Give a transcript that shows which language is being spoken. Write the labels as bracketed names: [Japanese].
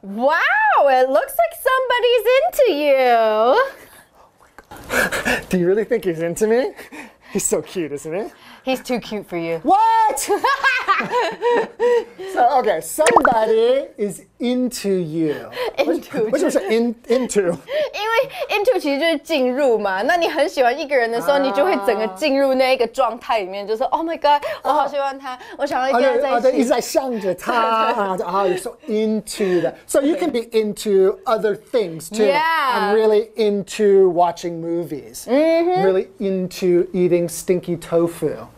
[English] Wow, it looks like somebody's into you. Do you really think he's into me? He's so cute, isn't he? He's too cute for you. What? So, okay, somebody is into you. Into [Chinese] 为什么是 into? 因为 into 其实就是进入嘛，那你很喜欢一个人的时候，你就会整个进入那一个状态里面，就是 [English] Oh my God， [Chinese] 我好喜欢他，我想要跟他在一起。一直在想着他， [English] you're so into that. So you can be into other things too. Yeah. I'm really into watching movies. I'm really into eating stinky tofu.